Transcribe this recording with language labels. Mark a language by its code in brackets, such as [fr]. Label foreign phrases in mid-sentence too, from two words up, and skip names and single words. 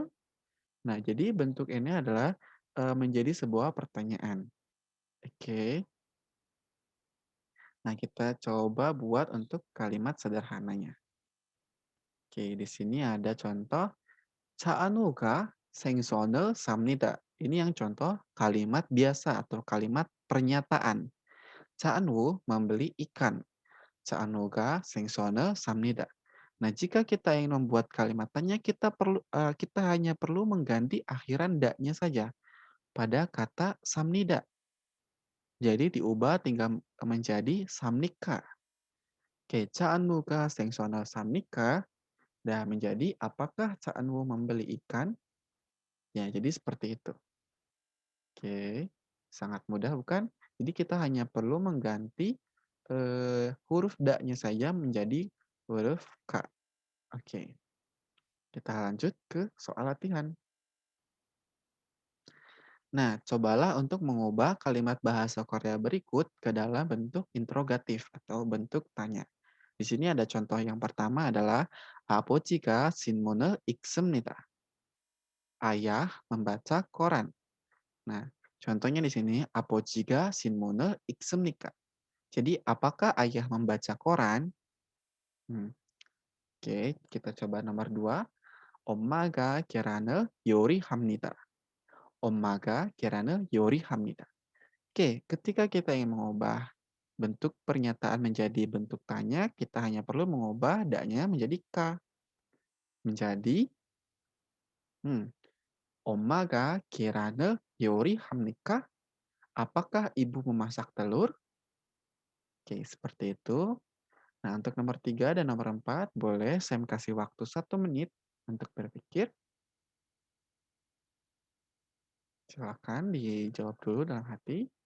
[id] Nah, jadi bentuk ini adalah menjadi sebuah pertanyaan. Oke, nah kita coba buat untuk kalimat sederhananya. Oke, di sini ada contoh [ko] "Cha'anuga 생선을 삽니다." [id] Ini yang contoh kalimat biasa atau kalimat pernyataan. Cha'anu membeli ikan. [ko] Cha'anuga 생선을 삽니다. [id] Nah, jika kita ingin membuat kalimat tanya, kita hanya perlu mengganti akhiran da-nya saja pada kata samnida. Jadi diubah tinggal menjadi samnika. [ko] Oke, Cha'anuga 생선을 삽니까? [id] Nah, menjadi apakah Cha'anwu membeli ikan? Ya, jadi seperti itu. Oke, sangat mudah bukan? Jadi kita hanya perlu mengganti huruf da-nya saja menjadi huruf ka. Oke, kita lanjut ke soal latihan. Nah, cobalah untuk mengubah kalimat bahasa Korea berikut ke dalam bentuk interrogatif atau bentuk tanya. Di sini ada contoh yang pertama adalah [ko] 아버지가 신문을 읽습니다. [id] Ayah membaca koran. Nah, contohnya di sini [ko] 아버지가 신문을 읽습니까? [id] Jadi, apakah ayah membaca koran? Hmm, oke, kita coba nomor dua. [ko] 엄마가 계란을 요리합니다. 엄마가 계란을 요리합니다. [id] Oke, ketika kita ingin mengubah bentuk pernyataan menjadi bentuk tanya, kita hanya perlu mengubah da-nya menjadi ka. Menjadi, [ko] hmm, 엄마가 계란을 요리합니까? [id] Apakah ibu memasak telur? Oke, seperti itu. Nah, untuk nomor 3 dan nomor 4, boleh saya kasih waktu 1 menit untuk berpikir. Silakan dijawab dulu dalam hati.